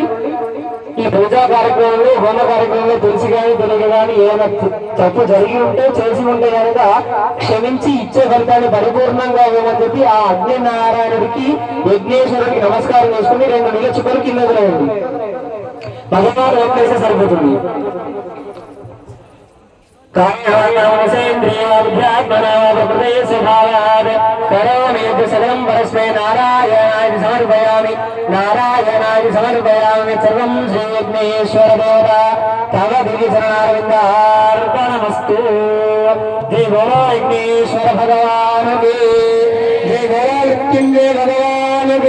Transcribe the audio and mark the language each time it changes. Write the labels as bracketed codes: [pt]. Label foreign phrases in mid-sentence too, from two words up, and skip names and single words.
[te] ఈ పూజా కార్యక్రమంలో హోమ కార్యక్రమంలో తెలిసి కానీ తెలియక కానీ ఏమైనా తప్పు జరిగి ఉంటే చేసి ఉంటే కనుక క్షమించి ఇచ్చే ఫలితాన్ని పరిపూర్ణంగా ఇవ్వమని చెప్పి ఆ అగ్నినారాయణుడికి యజ్ఞేశ్వరుడికి నమస్కారం చేసుకుని 2 నీళ్ళ చుక్కలు కింద వదిలేయండి. భగవాన్ ఒక్కేస్తే సరిపోతుంది. [sa] नारायणाय समर्पयामि नारायणाय समर्पयामि सर्वं श्री यज्ञेश्वर देवता तव दिव्यचरणारविन्दार्पणमस्तु। [hi] जय बोलो यज्ञेश्वर भगवान की जय, बोलो मृत्युंजय भगवान की।